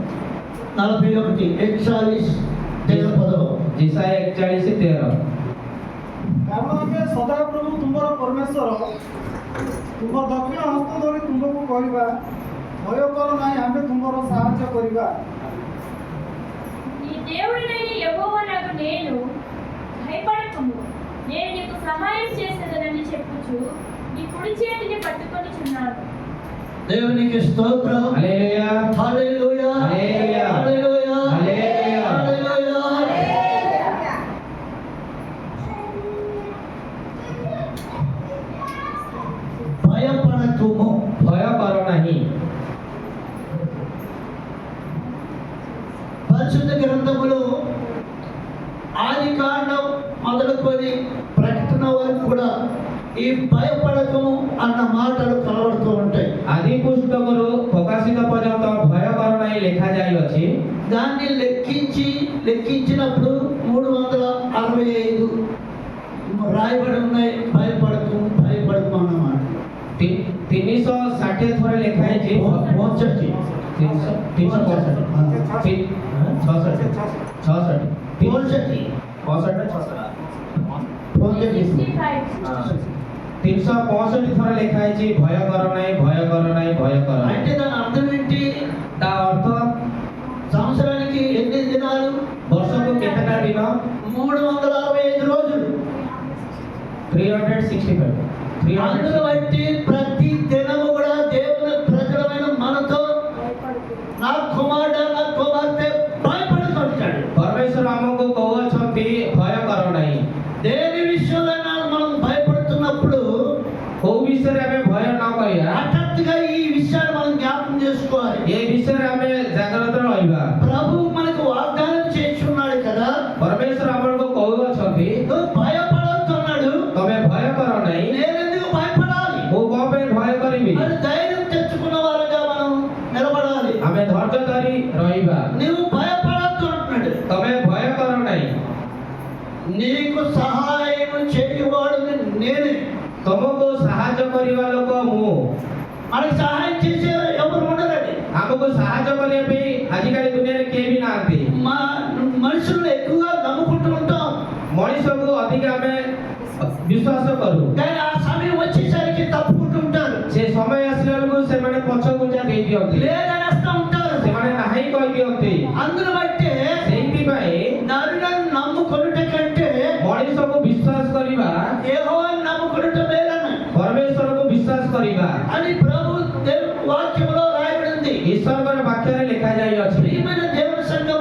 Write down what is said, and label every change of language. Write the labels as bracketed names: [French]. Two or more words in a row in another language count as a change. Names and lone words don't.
[Odia] 41:41 जिसाया 41:13 କାରଣ ଆମେ ସଦାପ୍ରଭୁ ତୁମର ପରମେଶ୍ୱର ତୁମ ଦକ୍ଷିଣ ହସ୍ତ ଧରି ତୁମକୁ କହିବା ଭୟ କର ନାହିଁ, ଆମେ ତୁମର ସାହାଯ୍ୟ କରିବା। [Telugu] నీ దేవుడినైన యెహోవా నాకు నేను భయపడకము, నేను నీకు సహాయం చేసేదనని చెప్పుచు నీ కుడి చేతిని పట్టుకొనిచున్నాను. దేవునికి స్తోత్రం. హల్లెలూయా హల్లెలూయా హల్లెలూయా హల్లెలూయా హల్లెలూయా హల్లెలూయా. భయపడకుము, [Hindi] भय करो नहीं। [Telugu] పరిశుద్ధ గ్రంథములో ఆదికాండం మొదలుకొని ప్రకటన వరకు కూడా ఈ భయపడకము అన్న మాటలు కనబడుతూ ఉంటాయి. [Odia] आदि पुस्तकରୁ ପ୍ରକାଶିତ ପର୍ଯ୍ୟନ୍ତ ଭୟ କର ନାହିଁ ଲେଖା ଯାଇଅଛି। [Telugu] దాన్ని లెక్కించినప్పుడు 365 రాయబడి ఉన్నాయి. భయపడకము భయపడకము అన్నమాట. [Odia] 360 ଥର ଲେଖା ହେଇଛି। 65 365 ଥର ଲେଖା ହେଇଛି ଭୟ କର ନାହିଁ, ଭୟ କର ନାହିଁ, ଭୟ କର ନାହିଁ। [Telugu] అంటే దాని అర్థం ఏంటి? [Odia] ତା ଅର୍ଥ [Telugu] సంవత్సరానికి ఎన్ని దినాలు? [Odia] ବର୍ଷକୁ କେତେଟା ଦିନ? [Telugu] 365 రోజులు. 365 అందును బట్టి ప్రతి దినము కూడా దేవుని ప్రజలమైన మనతో నా కుమారుడు నా కుమార్తె భయపడుతుంటాడు. [Odia] ପରମେଶ୍ୱର ଆମକୁ କହୁଅଛନ୍ତି ଭୟ କର ନାହିଁ। [Telugu] దేని విషయంలో మనం భయపడుతున్నప్పుడు [Odia] କୋଉ ବିଷୟରେ ଆମେ ଭୟ ନ କରିବା, [Telugu] హఠాత్తుగా ఈ విషయాన్ని మనం జ్ఞాపకం చేసుకోవాలి. [Odia] ఏ విଷୟରେ ଆମେ ଜାଗ୍ରତ ରହିବା। [Telugu] ప్రభు మనకు వాగ్దానం చేస్తున్నాడు కదా, [Odia] ପରମେଶ୍ୱର ଆମକୁ କହୁଅଛନ୍ତି [Telugu] నువ్వు భయపడుతున్నాడు, [Odia] ତମେ ଭୟ କର ନାହିଁ। [Telugu] నేనెందుకు భయపడాలి? [Odia] ମୁଁ କଣ ପାଇଁ ଭୟ କରିବି? [Telugu] మరి ధైర్యం తెచ్చుకున్న వారుగా మనం నిలబడాలి. [Odia] ଆମେ ଧୈର୍ଯ୍ୟ ଧରି ରହିବା। [Telugu] నువ్వు భయపడద్దు అంటున్నాడు. [Odia] ତମେ ଭୟ କର ନାହିଁ। [Telugu] నీకు సహాయం చేయవాడు నేనే. [Odia] ତମକୁ ସାହାଯ୍ୟ କରିବା ଲୋକ ମୁଁ। [Telugu] మనకి సహాయం చేసే ఎవరు ఉండరండి. [Odia] ଆମକୁ ସାହାଯ୍ୟ କରିବା ପାଇଁ ଆଜିକାଲି ଦୁନିଆରେ କେହି ବି ନାହାନ୍ତି। [Telugu] మనుషులను ఎక్కువగా నమ్ముకుంటూ ఉంటాం, [Odia] ମଣିଷକୁ ଅଧିକ ଆମେ ବିଶ୍ୱାସ କରୁ, [Telugu] కానీ ఆ సమయం వచ్చేసరికి తప్పుకుంటూ ఉంటారు, [Odia] ସେ ସମୟ ଆସିଲା ବେଳକୁ ସେମାନେ ପଛଘୁଞ୍ଚା ଦେଇ ଦିଅନ୍ତି, [Telugu] లేదని వస్తూ ఉంటారు. [Odia] ସେମାନେ ନାହିଁ କହିଦିଅନ୍ତି। [Telugu] అందును బట్టే [Odia] ସେଇଥିପାଇଁ [Telugu] నరులను నమ్ముకొనుట కంటే [Odia] ମଣିଷକୁ ବିଶ୍ୱାସ କରିବା, [Telugu] యెహోవాను నమ్ముకొనుట మేలన్న [Odia] ପରମେଶ୍ୱରକୁ ବିଶ୍ୱାସ କରିବା [Telugu] అని ప్రభు వాక్యంలో రాయబడింది. [Odia] ଈଶ୍ୱରଙ୍କର ବାକ୍ୟରେ ଲେଖା ଯାଇଅଛି। [Telugu] ప్రియమైన దేవుని సంగమా,